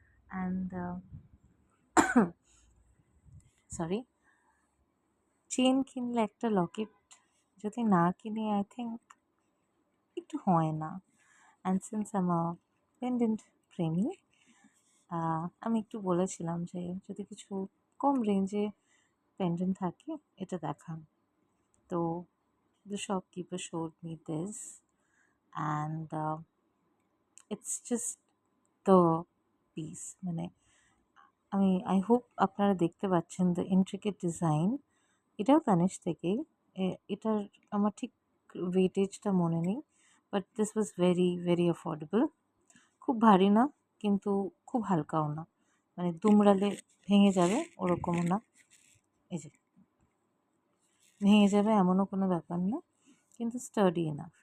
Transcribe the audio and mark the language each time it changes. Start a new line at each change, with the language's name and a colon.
Bangla: And sorry, chain কিনলে একটা লকেট যদি না কিনে
English: I think
Bangla: একটু হয় না। অ্যান্ড সিন্স আমার পেন্ডেন্ট প্রেমী, আমি একটু বলেছিলাম যে যদি কিছু কম রেঞ্জে পেন্ডেন্ট থাকে এটা দেখান। তো
English: the shopkeeper showed me this and it's just the piece. I hope
Bangla: আপনারা দেখতে পাচ্ছেন
English: the intricate design.
Bangla: এটাও তানিশ থেকেই। এটার আমার ঠিক ওয়েটেজটা মনে নেই,
English: But this was very very affordable.
Bangla: খুব ভারী না, কিন্তু খুব হালকাও না, দুমড়ালে ভেঙে যাবে ওরকমও না। এই যে ভেঙে যাবে এমনও কোনো ব্যাপার না, কিন্তু
English: Study enough.